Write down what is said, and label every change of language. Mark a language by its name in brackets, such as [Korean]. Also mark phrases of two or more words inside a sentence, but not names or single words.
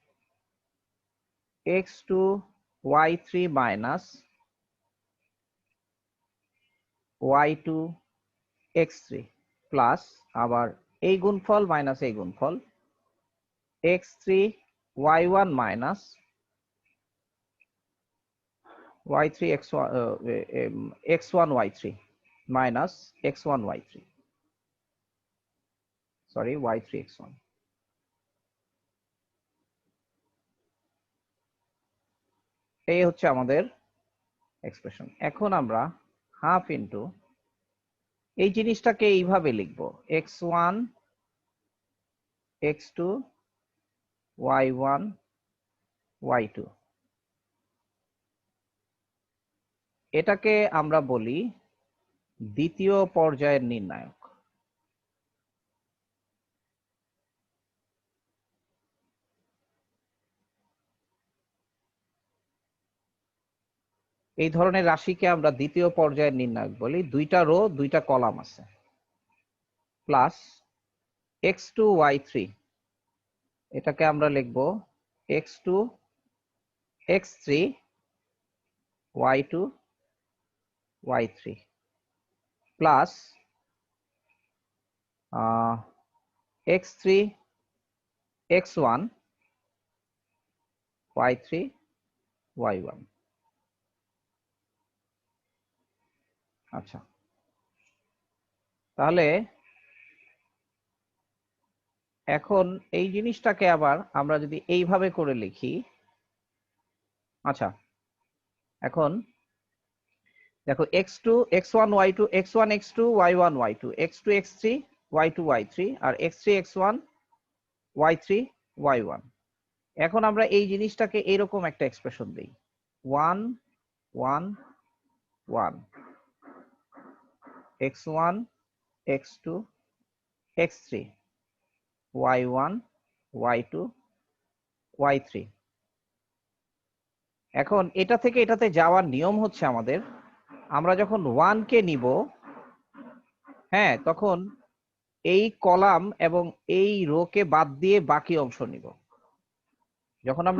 [Bangla] x2 y3 মাইনাস y2 x3 প্লাস আবার এই গুণফল মাইনাস এই গুণফল x3 y1 মাইনাস y3 x1 y3 মাইনাস x1 y3, সরি y3 x1। এই হচ্ছে আমাদের এক্সপ্রেশন। এখন আমরা [English] half into [Bangla] এই জিনিসটাকে এইভাবে লিখবো x1 x2 y1 y2, এটাকে আমরা বলি দ্বিতীয় পর্যায়ের নির্ণায়ক। এই ধরনের রাশিকে আমরা দ্বিতীয় পর্যায়ের নির্ণায়ক বলি। দুইটা রো দুইটা কলাম আছে, প্লাস x2 y3, এটাকে আমরা লিখব x2 x3 y2 y3 প্লাস x3 x1 y3 y1। আচ্ছা, তাহলে এখন এই জিনিসটাকে আবার আমরা যদি এইভাবে করে লিখি, আচ্ছা এখন দেখো x2 x1 y2 x1 x2 y1 y2 x2 x3 y2 y3 আর x3 x1 y3 y1। এখন আমরা এই জিনিসটাকে এরকম একটা এক্সপ্রেশন দেই 1 1 1 x1 x2 x3 y1 y2 y3। এখন এটা থেকে এটাতে যাওয়ার নিয়ম হচ্ছে আমাদের, আমরা যখন 1 কে নিব, হ্যাঁ, তখন এই কলাম এবং এই রো কে বাদ দিয়ে বাকি অংশ নিব। যখন আমরা